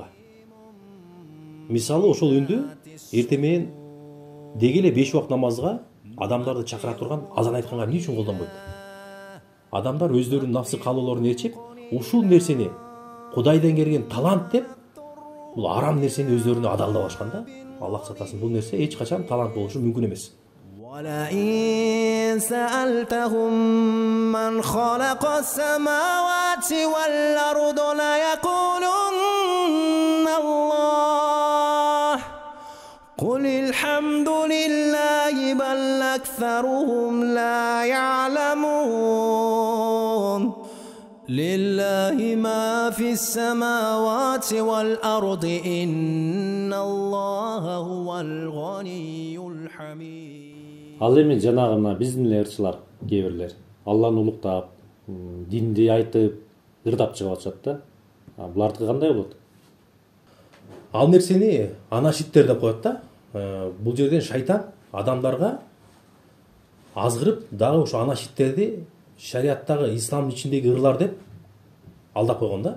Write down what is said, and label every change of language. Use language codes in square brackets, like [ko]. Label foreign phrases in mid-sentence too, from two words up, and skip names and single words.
[ky] Мисалы, ошол үндү эртең менен деги эле 5 убакыт намазга адамдарды чакыра турган азан айтканга эмне үчүн колдонбойт? Адамдар өздөрүнүн нафсы каалоолорун ээрчип, ушул нерсени Кудайдан келген талант деп, бул арам нерсени өздөрүнө адалдап алышкан да. Аллах сактасын, бул нерсе эч качан талант болушу мүмкүн эмес. [ar] وَلَئِن سَأَلْتَهُم مَّنْ خَلَقَ السَّمَاوَاتِ وَالْأَرْضَ لَيَقُولُنَّ اللَّهُ قُلِ الْحَمْدُ لِلَّهِ بَلْ أَكْثَرُهُمْ لَا يَعْلَمُونَ لِلَّهِ مَا فِي السَّمَاوَاتِ وَالْأَرْضِ إِنَّ اللَّهَ هُوَ الْغَنِيُّ الْحَمِيدُ. [ky] Ал эми жанагы мына биздин эле ырчылар кээ бирлер Алланы улуктап, динди айтып, ырдап чыгып атышат да. Булардыкы кандай болот? Ал нерсени анашиттер деп коет да. Бул жерден шайтан адамдарга азгырып, дагы ошо анашиттерди шариаттагы исламдын ичиндеги ырлар деп алдап койгон да.